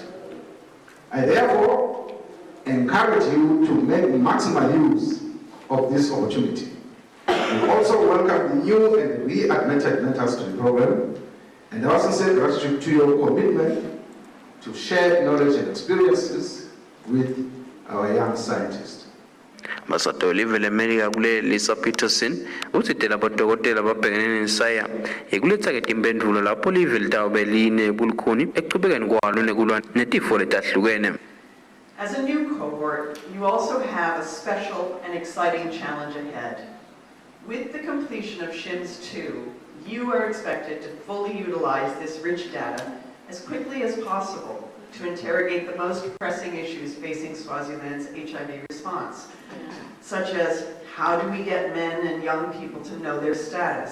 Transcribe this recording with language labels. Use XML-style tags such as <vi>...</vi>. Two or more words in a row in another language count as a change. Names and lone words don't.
<en>I therefore encourage you to make maximal use of this opportunity. We also welcome the new and readmitted mentors to the program, and our sincere gratitude to your commitment to share knowledge and experiences with our young scientists.</en> <ss>Ambassador Olive America kule Lisa Peterson uthi tela bodokotela babhekene nesaya ekuletha-ke timphendvulo lapho live litawube line bulukhuni ekuchubekeni kwalo nekulwa netifo letahlukene.</ss> <en>As a new cohort, you also have a special and exciting challenge ahead. With the completion of SHIMS 2, you are expected to fully utilize this rich data as quickly as possible to interrogate the most pressing issues facing Swaziland's HIV response, such as how do we get men and young people to know their status?</en>